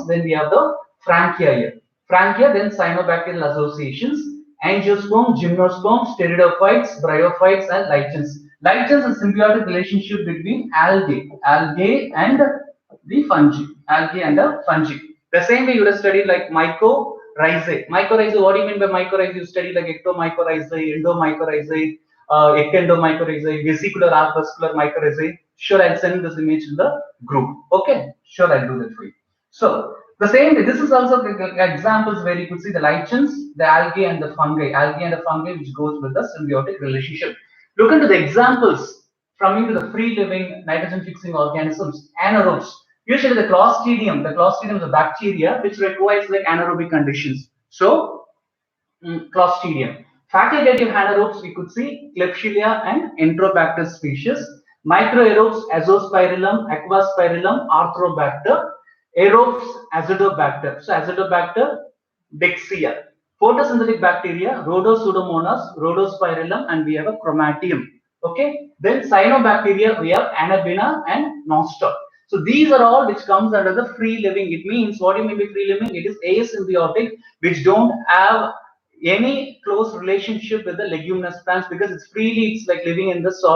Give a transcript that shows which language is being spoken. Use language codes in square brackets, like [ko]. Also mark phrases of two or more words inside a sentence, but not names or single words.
[en] Then we have the frankia here. Frankia, then cyanobacterial associations, angiosperm, gymnosperm, pteridophytes, bryophytes, and lichens. Lichens is a symbiotic relationship between algae and the fungi, algae and the fungi. The same way you would have studied like mycorrhizae. Mycorrhizae, what do you mean by mycorrhizae? You study like ectomycorrhizae, endomycorrhizae, eckendomycorrhizae, vesicular arc-vascular mycorrhizae. Sure, I'll send this image in the group. Okay, sure, I'll do that for you. So the same way, this is also examples where you could see the lichens, the algae and the fungi, which goes with the symbiotic relationship. Look into the examples from into the free-living nitrogen-fixing organisms, anaerobes. Usually the Clostridium is a bacteria which requires like anaerobic conditions. So Clostridium. Facultative anaerobes, we could see Klebsiella and Enterobacter species. Microaerobes, Azospirillum, Aquaspirillum, Arthrobacter. Aerobes, Azotobacter. So Azotobacter, Dexia. Photosynthetic bacteria, Rhodosudomonas, Rhodospirillum, and we have a Chromatium. Okay. Then cyanobacteria, we have Anabina and Nostoc. So these are all which comes under the free living. It means, what do you mean by free living? It is asymbiotic, which don't have any close relationship with the leguminous plants, because it's like living in the soil.